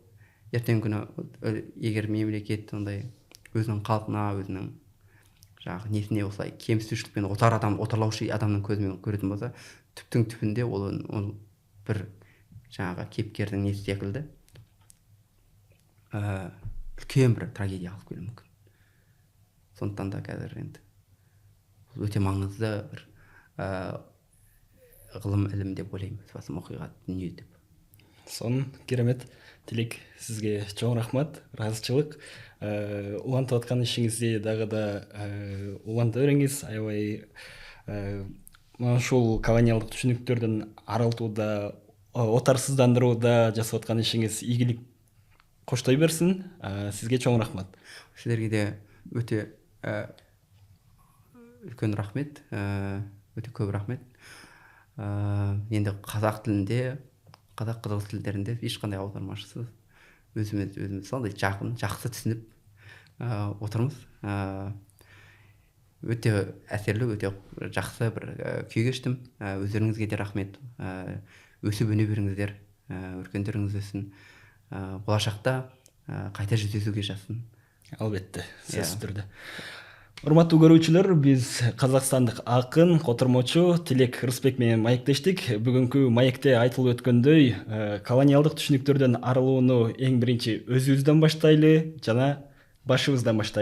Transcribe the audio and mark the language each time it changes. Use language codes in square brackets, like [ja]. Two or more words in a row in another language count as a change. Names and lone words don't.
[kk] Ертеңгі күні егер мемлекет ондай өзінің халқына, өзінің жаңағы несіне осылай кемсітушілікпен отарлаушы адамның көзімен көретін болса, түптің түбінде ол бір жаңағы кейіпкердің несі секілді үлкен бір трагедия алып келуі мүмкін. Сондықтан да қазір енді өте маңызды бір ғылым ілім деп ойлаймын, басым оқиға дүние деп. [ky] Сон керемет. Тілек, сізге чоң рахмат, разычылық. Улантып атқан ішіңізде дағы да уланта беріңіз, аябай ушул колониалдык түшүнүктөрдөн арылтууда, отарсыздандырууда жасап аткан ишиңиз ийгилик коштой берсин. Сизге чоң рахмат. [kk] Силерге де өте үлкен рахмет, өте көп рахмет. Енді қазақ тілінде, қазақ қырғыз тілдерінде ешқандай аудармашысыз өзіміз сондай жақын, жақсы түсініп отырмыз. Өте әсерлі, өте жақсы бір күй кештім. Өздеріңізге де рахмет. Өсіп өне беріңіздер, өркендеріңіз өссін. Болашақта қайта жүздесуге жазсын. [ky] Албетте, сөзсүз түрдө. Урматтуу көрүүчүлөр, биз казакстандык акын, котормочу Тилек Рысбек менен маектештик. Бүгүнкү маекте айтылып өткөндөй, колониалдык түшүнүктөрдөн арылууну эң биринчи өзүбүздөн баштайлы жана башыбыздан баштайлы.